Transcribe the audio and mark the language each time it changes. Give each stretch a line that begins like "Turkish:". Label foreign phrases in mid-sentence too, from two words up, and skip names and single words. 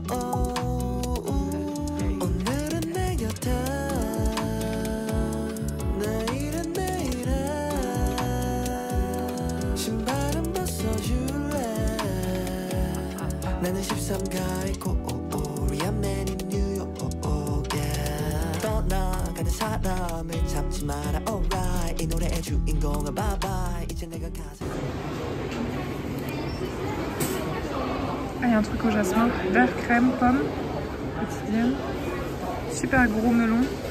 Korean: 오늘은 내 곁에 내일은 내일에 신발은 벗어줄래 나는 13가의 코리안 맨인 떠나가는 사람을 잡지 마라 alright 이 노래의 주인공은
English: bye bye
Korean: 이제 내가 가서
French: Ah, il y a un truc au jasmin, vert crème, pomme, quotidienne, super gros melon.